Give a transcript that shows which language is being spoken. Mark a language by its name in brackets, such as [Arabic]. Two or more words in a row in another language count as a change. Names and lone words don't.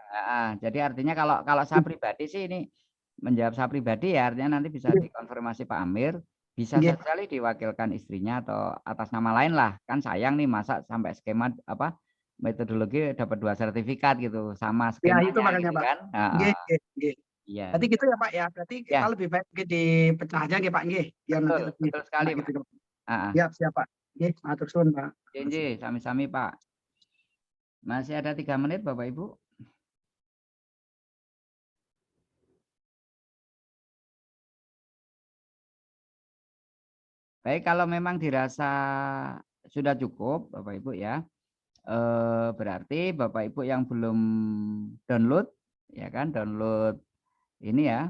[Indonesian] jadi artinya kalau saya pribadi sih ini menjawab saya pribadi ya artinya nanti bisa dikonfirmasi Pak Amir, bisa Nggih. saja diwakilkan istrinya atau atas nama lain lah, kan sayang nih masa sampai skema apa metodologi dapat 2 sertifikat gitu sama Ya skemanya itu makanya gitu Pak. kan. Nggih, nggih, nggih. Iya. Berarti gitu ya Pak ya. Berarti kita lebih baik dipecah aja nggih Pak nggih, biar nanti lebih Betul sekali Pak. gitu. Siap, siap Pak. [Javanese] Nggih, matur suwun [Indonesian] Pak. [Javanese] Nggih, sami-sami Pak. [Indonesian] Masih ada 3 menit Bapak Ibu. Baik, kalau memang dirasa sudah cukup Bapak Ibu ya. Berarti Bapak Ibu yang belum download ya kan, download ini ya.